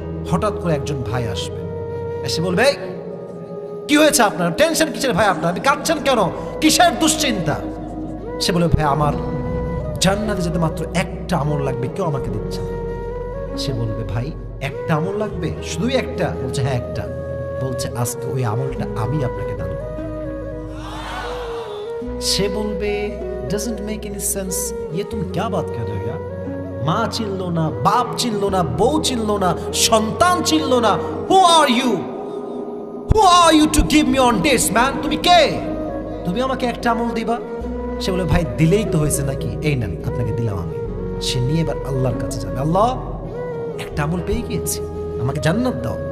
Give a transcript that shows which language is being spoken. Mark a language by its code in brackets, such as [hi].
[bn] হঠাৎ করে একজন ভাই আসবে, এসে বলবে কি হয়েছে আপনার, টেনশন কিসের ভাই আপনার, আপনি কাঁদছেন কেন, কিসের দুশ্চিন্তা? সে বলে ভাই আমার জান্নাতে যেতে মাত্র একটা আমল লাগবে, কেউ আমাকে দিচ্ছে না। সে বলবে ভাই একটা আমল লাগবে, শুধুই একটা? বলছে হ্যাঁ একটা। বলছে আজকে ওই আমলটা আমি আপনাকে দান করব। সে বলবে [en] doesn't make any sense, [hi] ये तुम क्या बात कर रहे हो यार? [bn] মা চিনলো না, বাপ চিনলো না, বউ চিনলো না, সন্তান চিনলো না। [en] Who are you to give me on this man? [bn] তুমি কে, তুমি আমাকে একটা আমল দিবা? সে বলে ভাই দিলেই তো হয়েছে নাকি, এই নেন আপনাকে দিলাম আমি। সে নিয়ে এবার আল্লাহর কাছে যাবে, আল্লাহ একটা আমল পেয়ে গিয়েছি, আমাকে জান্নাত দাও।